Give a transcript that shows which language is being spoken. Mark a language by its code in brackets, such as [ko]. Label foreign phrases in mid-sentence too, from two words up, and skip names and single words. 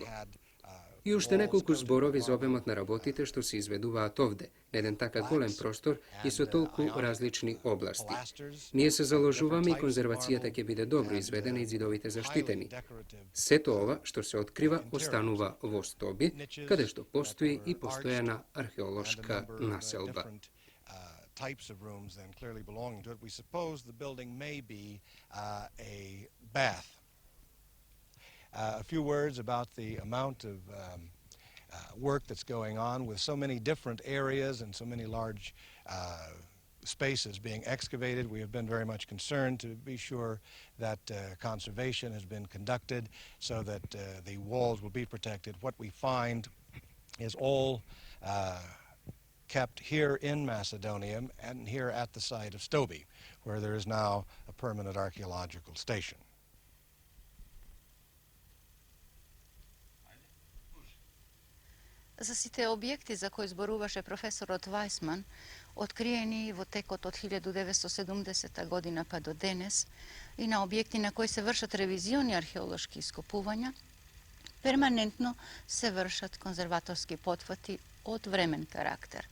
[mk] И уште неколку зборови за обемот на работите што се изведуваат овде, на еден така голем простор и со толку различни области. Ние се заложуваме и конзервацијата ќе биде добро изведена и ѕидовите заштитени. Сето ова што се открива останува во Стоби, каде што постои и постојана археолошка населба. [en] Types of rooms then clearly belonging to it. We suppose the building may be a bath. A few words about the amount of work that's going on with so many different areas and so many large spaces being excavated. We have been very much concerned to be sure that conservation has been conducted so that the walls will be protected. What we find is all kept here in Macedonia and here at the site of Stobi, where there is now a permanent archaeological station. [mk] За сите објекти за кои зборуваше професорот Вајсман, откриени во текот од 1970 година па до денес, и на објекти на кои се вршат ревизиони археолошки ископувања, перманентно се вршат конзерваторски потфати од времен карактер.